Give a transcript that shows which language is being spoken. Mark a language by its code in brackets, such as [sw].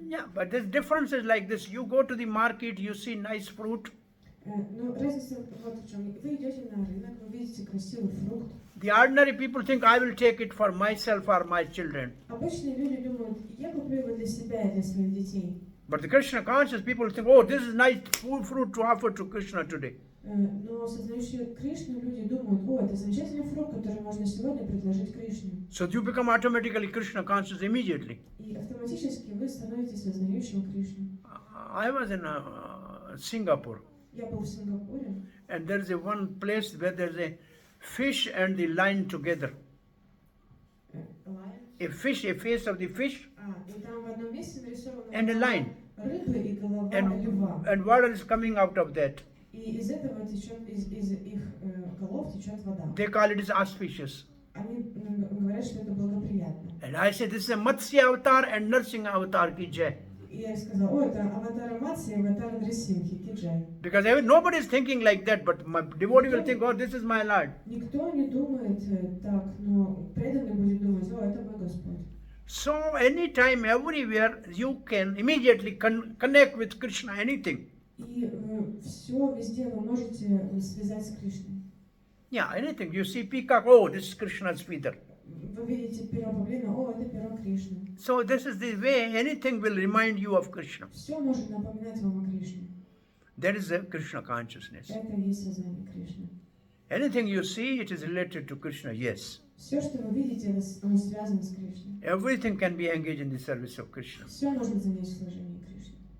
[en] Yeah, but the difference is like this. You go to the market, you see nice fruit. [ru] Но разница вот в чем. Вы идете на рынок, вы видите красивый фрукт. [en] The ordinary people think, I will take it for myself or my children. [ru] Обычные люди думают, я куплю его для себя и для своих детей. [en] But the Krishna conscious people think, oh, this is nice fruit to offer to Krishna today. [ru] Но сознающие Кришну люди думают, о, это замечательный фрукт, который можно сегодня предложить Кришне. [en] So you become automatically Krishna conscious immediately. [ru] И автоматически вы становитесь сознающим Кришну. [en] I was in Singapore, [ru] Я был в Сингапуре, [en] and there is a one place where there is a fish and the lion together. A fish, a face of the fish, [ru] и там в одном месте нарисована [en] and a lion. [ru] рыбы и голова льва. [en] And water is coming out of that. [ru] И из этого течет, из их голов течет вода. [en] They call it as auspicious. [ru] Они говорят, что это благоприятно. [en] And I said, this is a Matsya avatar and Narsingha avatar ki jai. [ru] И я сказала, о, это аватар Матси и аватар Нрисимхи, Киджай. [en] Because nobody is thinking like that, but my devotee will think, oh, this is my Lord. [ru] Никто не думает так, но преданный будет думать, о, это мой Господь. [en] So anytime, everywhere, you can immediately connect with Krishna, anything. [ru] И все везде вы можете связать с Кришной. [en] Yeah, anything. You see peacock, oh, this is Krishna's feather. [ru] Вы видите перо павлина, о, это перо Кришны. [en] So this is the way anything will remind you of Krishna. [ru] Все может напоминать вам о Кришне. [en] That is the Krishna consciousness. [ru] Это и есть сознание Кришны. [en] Anything you see, it is related to Krishna, yes. [ru] Все, что вы видите, оно связано с Кришной. [en] Everything can be engaged in the service of Krishna. [ru] Все можно занять в служении Кришны.